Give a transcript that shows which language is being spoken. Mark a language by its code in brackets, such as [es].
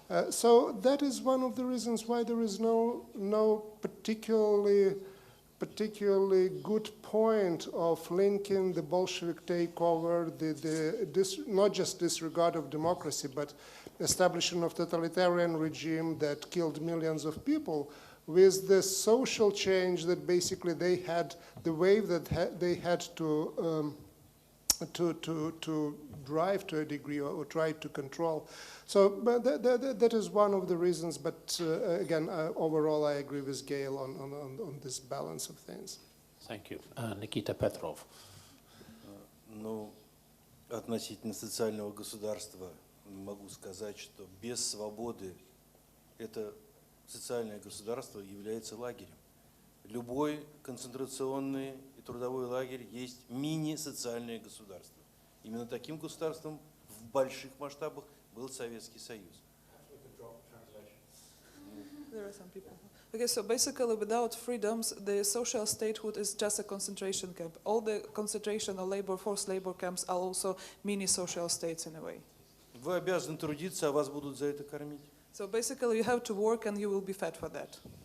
[en] So that is one of the reasons why there is no particularly good point of linking the Bolshevik takeover, not just disregard of democracy, but establishment of totalitarian regime that killed millions of people, with the social change that basically they had, the wave that they had to drive to a degree or try to control. So but that is one of the reasons, but again, overall I agree with Gayle on this balance of things. Thank you. Nikita PETROV. [ru] Ну, относительно социального государства могу сказать, что без свободы это социальное государство является лагерем. Любой концентрационный и трудовой лагерь есть мини-социальное государство. Именно таким государством в больших масштабах был Советский Союз. [en] There are some people. Okay, so basically without freedoms, the social statehood is just a concentration camp. All the concentration or labor, forced labor camps are also mini social states in a way. [ru] Вы обязаны трудиться, а вас будут за это кормить. [en] So basically you have to work and you will be fed for that.